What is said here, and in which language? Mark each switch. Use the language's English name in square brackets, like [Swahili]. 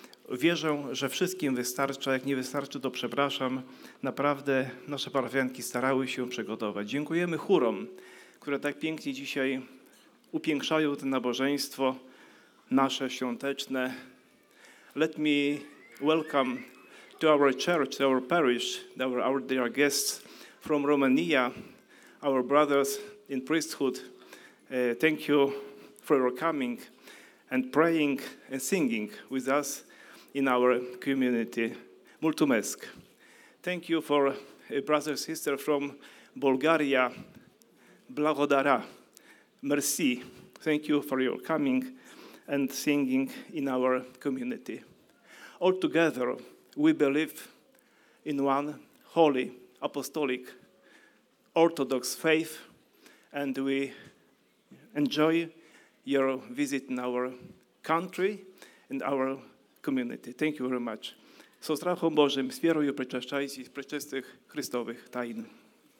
[Polish] Wierzę, że wszystkim wystarcza, jak nie wystarczy, to przepraszam. Naprawdę nasze parafianki starały się przygotować. Dziękujemy chórom, które tak pięknie dzisiaj upiększają to nabożeństwo nasze świąteczne. [English] Let me welcome to our church, to our parish, our dear guests from Romania, our brothers in priesthood. Thank you for your coming and praying and singing with us in our community. Multumesc. Thank you for brothers and sisters from Bulgaria. Blagodara. Merci. Thank you for your coming and singing in our community. All together, we believe in one holy, apostolic, orthodox faith, and we enjoy your visit in our country and our community. Thank you very much. [Russian] Со страхом Божим, с верою причащайтесь пречистых Христовых тайн.